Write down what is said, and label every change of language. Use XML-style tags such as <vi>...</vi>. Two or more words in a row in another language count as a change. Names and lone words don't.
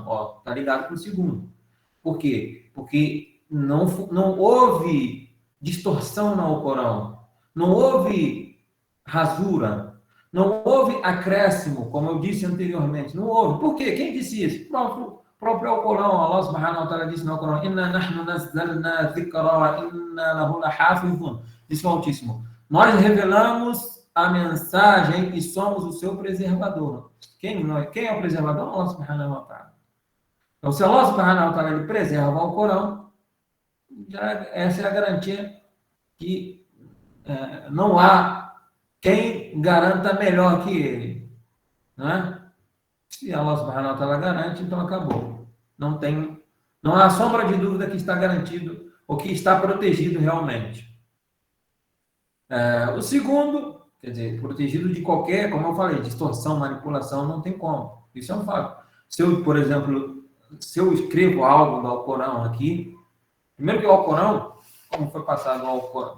<pt>Ó, tá ligado com o segundo. Por quê? Porque não houve distorção no Alcorão. Não houve rasura. Não houve acréscimo, como eu disse anteriormente. Não houve. Por quê? Quem disse isso? O próprio Alcorão. Allah</pt> <ar>سبحانه وتعالى</ar> <pt>disse no Alcorão:</pt> <ar>"إنا نحن نزلنا الذكر وإنا له لحافظون".</ar> <pt>Disse o Altíssimo: nós revelamos a mensagem e somos o seu preservador. Quem é o preservador? Allah</pt> <ar>سبحانه وتعالى.</ar> <pt>Então, se Allah</pt> <ar>سبحانه وتعالى</ar> <pt>ele preserva o Alcorão, essa é a garantia que não há quem garanta melhor que ele. Né? Se Allah</pt> <ar>سبحانه وتعالى</ar> <pt>garante, então acabou. Não há sombra de dúvida que está garantido ou que está protegido realmente. O segundo, quer dizer, protegido de qualquer, como eu falei, distorção, manipulação, não tem como. Isso é um fato. Se eu, por exemplo, escrevo algo do Alcorão aqui, primeiro que o Alcorão, como foi passado o Alcorão?</pt>